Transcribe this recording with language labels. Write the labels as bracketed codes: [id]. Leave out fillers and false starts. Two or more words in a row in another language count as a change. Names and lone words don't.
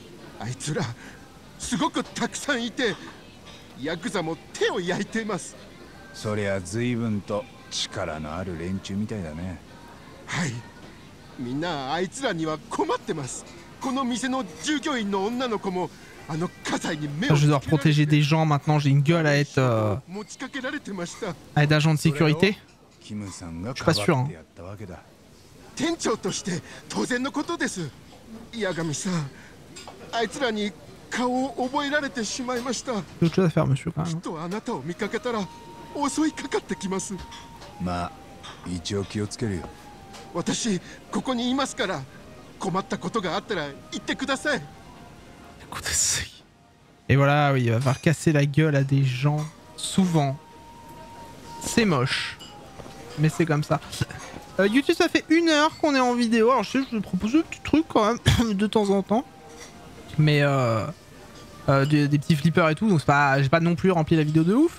[ja] あいつらすごくたくさんいてヤクザも手を焼いています。そりゃ随分と力のある連中みたいだね。はい、みんなあいつらには困ってます。この店の従業員の女の子もあの火災に目をつけられて、 [fr] Je dois protéger des gens maintenant, j'ai une gueule à être agent de sécurité. Je suis pas sûr. Hein. [ja] 店長として当然のことです。八神さん、あいつらに顔を覚えられてしまいました。 [fr] D'autres choses à faire, monsieur, quand même. [ja] きっとあなたを見かけたら襲いかかってきます。まあ一応気をつけるよ。私ここにいますから、困ったことがあったら言ってください。 [fr] Et voilà, oui, il va falloir casser la gueule à des gens, souvent. C'est moche. Mais c'est comme ça. YouTube, ça fait 1 heure qu'on est en vidéo. Alors je sais, je vais proposer un petit truc quand même, de temps en temps. Mais des petits flippers et tout, donc j'ai pas non plus rempli la vidéo de ouf.